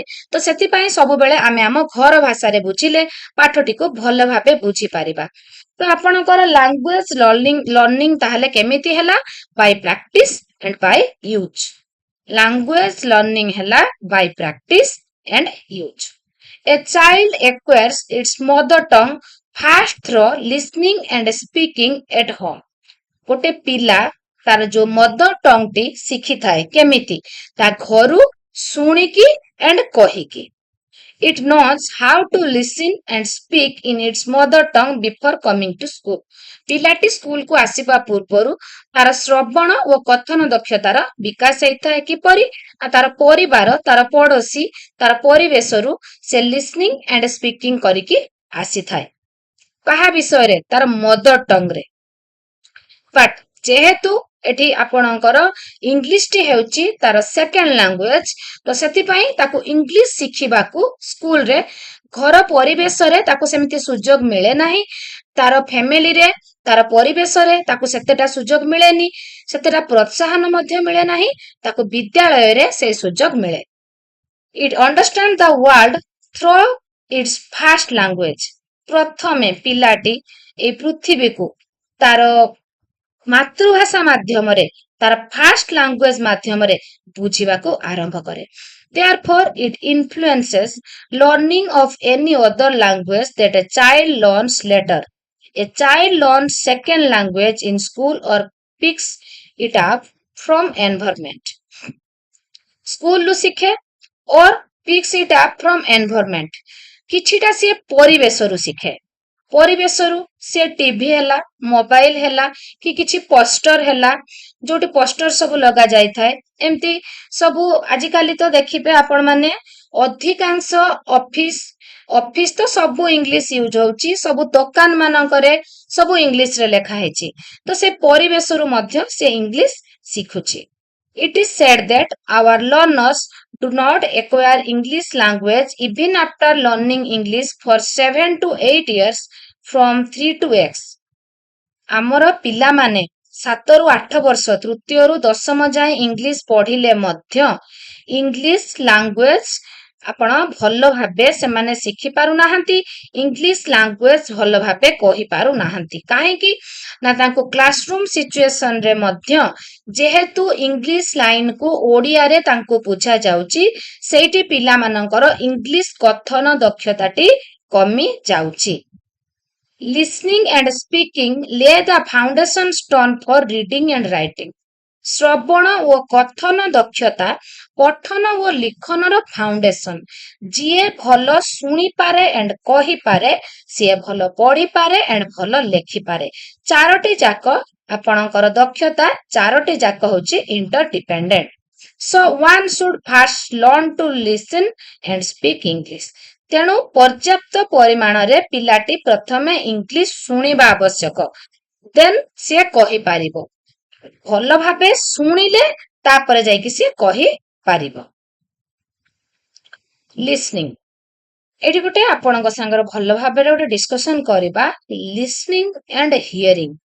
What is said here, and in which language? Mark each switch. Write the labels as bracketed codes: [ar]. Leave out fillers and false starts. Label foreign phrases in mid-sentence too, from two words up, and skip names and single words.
[or] ତ ସେଥିପାଇଁ ସବୁବେଳେ ଆମେ ଆମ ଘର ଭାଷାରେ ବୁଝିଲେ ପାଠଟିକୁ ଭଲ ଭାବେ ବୁଝିପାରିବା। ତ ଆପଣଙ୍କର [en] language learning [or] ତାହେଲେ କେମିତି ହେଲା? [en] by practice and by use. language learning [or] ହେଲା [en] by practice and use. A child acquires its mother tongue first through listening and speaking at home. [or] ଗୋଟେ ପିଲା ତାର ଯୋଉ [en] mother tongue [or] ଟି ଶିଖିଥାଏ କେମିତି? ତା ଘରୁ ଶୁଣିକି and କହିକି। [en] It knows how to listen and speak in its mother tongue before coming to school. [or] ପିଲାଟି ସ୍କୁଲକୁ ଆସିବା ପୂର୍ବରୁ ତାର ଶ୍ରବଣ ଓ କଥନ ଦକ୍ଷତାର ବିକାଶ ହେଇଥାଏ। କିପରି? ତାର ପରିବାର, ତାର ପଡୋଶୀ, ତାର ପରିବେଶରୁ ସେ [en] listening and speaking [or] କରିକି ଆସିଥାଏ। କାହା ବିଷୟରେ? ତାର [en] mother tongueରେ। [or] ବଟ୍ ଯେହେତୁ ଏଠି ଆପଣଙ୍କର ଇଂଲିଶଟି ହେଉଛି ତାର [en] second language, [or] ତ ସେଥିପାଇଁ ତାକୁ ଇଂଲିଶ ଶିଖିବାକୁ ସ୍କୁଲରେ ଘର ପରିବେଶରେ ତାକୁ ସେମିତି ସୁଯୋଗ ମିଳେ ନାହିଁ। ତାର ଫ୍ୟାମିଲିରେ, ତାର ପରିବେଶରେ ତାକୁ ସେତେଟା ସୁଯୋଗ ମିଳେନି, ସେତେଟା ପ୍ରୋତ୍ସାହନ ମଧ୍ୟ ମିଳେ ନାହିଁ। ତାକୁ ବିଦ୍ୟାଳୟରେ ସେ ସୁଯୋଗ ମିଳେ। [en] It understands the world through its first language. [or] ପ୍ରଥମେ ପିଲାଟି এই ପୃଥିବୀକୁ ତାର ମାତୃଭାଷା ମାଧ୍ୟମରେ, ତାର [en] first language [or] ମାଧ୍ୟମରେ ବୁଝିବାକୁ ଆରମ୍ଭ କରେ। [en] Therefore, it influences learning of any other language that a child learns later. A child learns second language in school or picks it up from environment. [or] ସ୍କୁଲରୁ ଶିଖେ [en] or picks it up from environment. [or] କିଛିଟା ସିଏ ପରିବେଶରୁ ଶିଖେ। ପରିବେଶରୁ ସେ ଟିଭି ହେଲା, ମୋବାଇଲ ହେଲା, କି କିଛି ପୋଷ୍ଟର ହେଲା, ଯୋଉଠି ପୋଷ୍ଟର ସବୁ ଲଗା ଯାଇଥାଏ, ଏମିତି ସବୁ ଆଜିକାଲି ତ ଦେଖିବେ ଆପଣ ମାନେ ଅଧିକାଂଶ ଅଫିସ ତ ସବୁ [en] English use [or] ହଉଛି, ସବୁ ଦୋକାନ ମାନଙ୍କରେ ସବୁ ଇଂଲିଶରେ ଲେଖା ହେଇଛି। ତ ସେ ପରିବେଶରୁ ମଧ୍ୟ ସେ ଇଂଲିଶ ଶିଖୁଛି। [en] It is said that our learners do not acquire English language even after learning English for 7 to 8 years from 3 to X. [or] ଆମର ପିଲାମାନେ 7 ରୁ 8 ବର୍ଷ ତୃତୀୟରୁ ଦଶମ ଯାଏ ଇଂଲିଶ ପଢିଲେ ମଧ୍ୟ [en] English language [or] ଆପଣ ଭଲ ଭାବେ ସେମାନେ ଶିଖି ପାରୁନାହାନ୍ତି, [en] English language [or] ଭଲ ଭାବେ କହିପାରୁନାହାନ୍ତି। କାହିଁକି ନା ତାଙ୍କୁ [en] classroom situationରେ [or] ମଧ୍ୟ ଯେହେତୁ [en] English lineକୁ [or] ଓଡ଼ିଆରେ ତାଙ୍କୁ ବୁଝା ଯାଉଛି, ସେଇଠି ପିଲାମାନଙ୍କର ଇଂଲିଶ କଥନ ଦକ୍ଷତାଟି କମି ଯାଉଛି। [en] Listening and speaking lay the foundation stone for reading and writing. [or] ଶ୍ରବଣ ଓ କଥନ ଦକ୍ଷତା ପଠନ ଓ ଲିଖନର ଫାଉଣ୍ଡେସନ। ଯିଏ ଭଲ ଶୁଣିପାରେ ଏଣ୍ଡ କହିପାରେ ସିଏ ଭଲ ପଢିପାରେ ଏଣ୍ଡ ଭଲ ଲେଖିପାରେ। ଚାରୋଟି ଯାକ ଆପଣଙ୍କର ଦକ୍ଷତା ଚାରୋଟି ଯାକ ହଉଛି ଇଣ୍ଟରଡିପେଣ୍ଡେଣ୍ଟ। [en] So one should first learn to listen and speak English. [or] ତେଣୁ ପର୍ଯ୍ୟାପ୍ତ ପରିମାଣରେ ପିଲାଟି ପ୍ରଥମେ ଇଂଲିଶ ଶୁଣିବା ଆବଶ୍ୟକ, ଦେନ୍ ସିଏ କହିପାରିବ। ଭଲ ଭାବେ ଶୁଣିଲେ ତାପରେ ଯାଇକି ସିଏ କହିପାରିବ। ଲିସନିଂ, ଏଠି ଗୋଟେ ଆପଣଙ୍କ ସାଙ୍ଗରେ ଭଲ ଭାବରେ ଗୋଟେ ଡିସ୍କସନ କରିବା [en] listening and hearing.